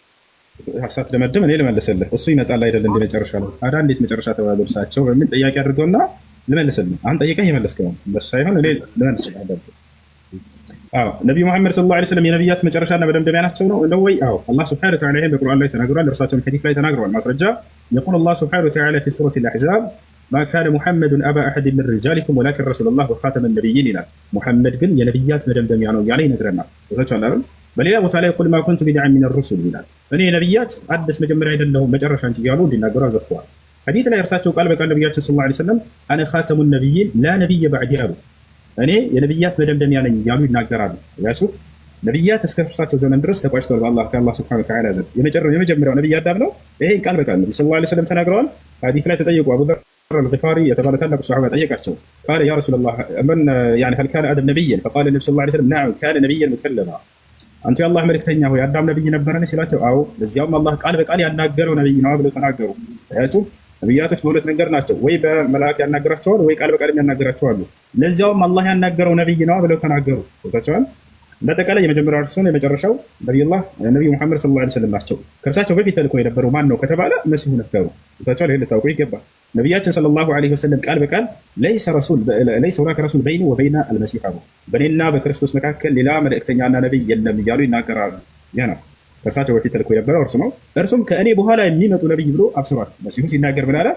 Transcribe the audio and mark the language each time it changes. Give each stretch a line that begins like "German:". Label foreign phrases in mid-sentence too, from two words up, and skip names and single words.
Amharic: ሀሳት ለመደም እኔ ልመልስልህ። እሱ ይመጣል አይደል? እንደ መጨረሻ ነው። ታዲያ እንዴት መጨረሻ ተባለ እርሳቸው በሚል ጥያቄ አድርገውና ልመልስልህ። አንተ ጠይቀህ የመለስከው ነው። እንደሱ ሳይሆን እኔ ልመልስልህ አደረኩ። ነብዩ መሐመድ
Arabic: صلى الله عليه وسلم
Amharic: የነብያት መጨረሻና መደምደሚያ ናቸው ነው ወይ? አላህ
Arabic: سبحانه وتعالى
Amharic: ይሄን በቁርአን ላይ ተናግሯል። እርሳቸውም ሐዲስ ላይ ተናግረዋል። ማስረጃ
Arabic: يقول الله سبحانه وتعالى في سورة الأحزاب ما كان محمد أبا أحد من رجالكم ولكن رسول الله وخاتم النبيين
Amharic: ይላል። ሙሐመድ ግን የነብያት መደምደሚያ ነው ያለ ይነግረናል። ወታቻላል በሌላ ቦታ ላይ
Arabic: قل ما كنت بدعا من الرسل
Amharic: ይላል። እኔ ነብያት አዲስ መጀመሪያ አይደለሁም መጨረሻ እንጂ ያሉ እንዲናገሩ አዘዝተዋል። ሐዲስ ላይ እርሳቸው ቃል በቃል ነብያችን
Arabic: صلى الله عليه وسلم أنا خاتم النبيين لا نبي بعدي
Amharic: አሉ። እኔ የነብያት መደምደሚያ ነኝ ያሉ ይናገራሉ። ያሱ ነብያት እስከ እርሳቸው ዘመን ድረስ ተቋጭተዋል ከአላህ
Arabic: سبحانه وتعالى
Amharic: ዘንድ። የመጀመሪያው ነብይ አዳም ነው። ይሄን ቃል በቃል ነብዩ
Arabic: صلى الله عليه
Amharic: ወሰለም ተናግረዋል። ሐዲስ ላይ ተጠየቁ አቡ ዘር الغفاري የተባለ ታላቁ ሱሐባ ጠየቃቸው።
Arabic: قال يا رسول الله من يعني هل كان آدم نبيا فقال النبي صلى الله عليه وسلم نعم كان نبيا مكلما
Amharic: አንተ የአላህ መልእክተኛ ሆይ አዳም ነብይ ነበረን ሲላቸው አዎ ለዚያውም አላህ ቃል በቃል ያናገረው ነብይ ነው ብለው ተናገሩ። አያችሁ ነብያቶች በሁለት መንገድ ናቸው። ወይ በመላእክት ያናገራቸዋል ወይ ቃል በቃል ያናገራቸዋል። ለዚያውም አላህ ያናገረው ነብይ ነው ብለው ተናገሩ። ወጣቸዋል። በተቀለ የመጀመሪያው እርሱ ነው። የመጨረሻው ነብዩ መሐመድ
Arabic: صلى الله عليه وسلم
Amharic: ናቸው። ከእርሳቸው በፊት ተልኮ የነበረው ማን ነው ከተባለ መሲሁ ነበሩ። ወጣቸዋል። ይሄን ልታውቁ ይገባል። ነብያችን
Arabic: صلى الله عليه وسلم
Amharic: ቃል በቃል
Arabic: ليس هناك رسول بيني وبين المسيح
Amharic: አሉ። በእኔና በክርስቶስ መካከል ሌላ መልእክተኛና ነብይ የለም እያሉ ይናገራሉ። ያ ነው ከእርሳቸው በፊት ተልኮ የነበረው እርሱ ነው። እርሱም ከእኔ በኋላ የሚመጡ ነብይ ብሎ አብስሯል። መሲሁ ሲናገር ምን አለ?